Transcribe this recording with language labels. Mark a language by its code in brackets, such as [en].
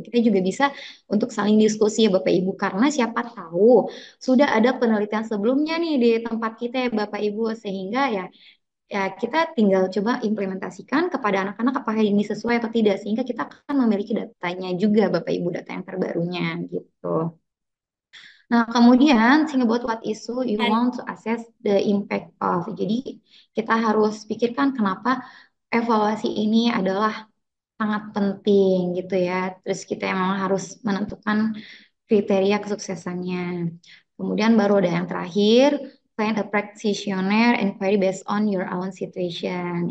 [id] Kita juga bisa untuk saling diskusi ya Bapak Ibu karena siapa tahu sudah ada penelitian sebelumnya nih di tempat kita ya Bapak Ibu sehingga ya kita tinggal coba implementasikan kepada anak-anak apakah ini sesuai atau tidak sehingga kita akan memiliki datanya juga Bapak Ibu data yang terbarunya gitu. Nah, kemudian [en] think about what issue you [id] Dan [en] want to assess the impact of. [id] Jadi kita harus pikirkan kenapa evaluasi ini adalah sangat penting gitu ya. Terus kita emang harus menentukan kriteria kesuksesannya. Kemudian baru ada yang terakhir, [en] find a practitioner inquiry based on your own situation.